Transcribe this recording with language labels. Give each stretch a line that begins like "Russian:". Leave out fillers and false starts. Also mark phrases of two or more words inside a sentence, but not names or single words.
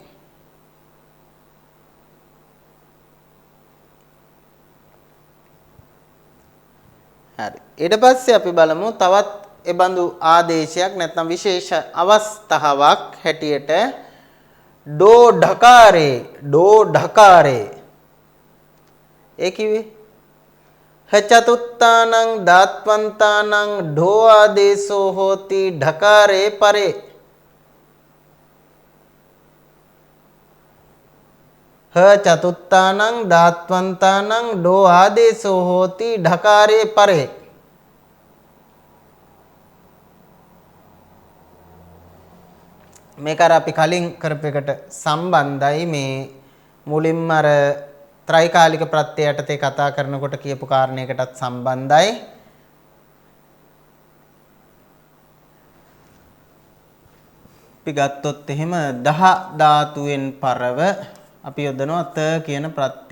Sinhala: හරි. ඊට පස්සේ අපි බලමු තවත් එබඳු ආදේශයක් නැත්නම් විශේෂ අවස්ථාවක් හැටියට ඩෝ ढकारේ.
Pali: ඩෝ ढकारේ.
Sinhala: ඒ කිව්වේ
Pali: චතුත්තානං දාත්වන්තානං ढो ආදේශෝ හෝති ढकारේ පරේ. චතුත්තානං දාත්වන්තානං ढो ආදේශෝ හෝති ढकारේ පරේ.
Sinhala: මේක අර අපි කලින් කරපු එකට සම්බන්ධයි. මේ මුලින්ම අර ත්‍රිකාලික ප්‍රත්‍ය යටතේ කතා කරනකොට කියපු කාරණයකටත් සම්බන්ධයි. අපි ගත්තොත් එහෙම දහ ධාතුවෙන් පරව අපි යොදනවා ත කියන ප්‍රත්‍යය.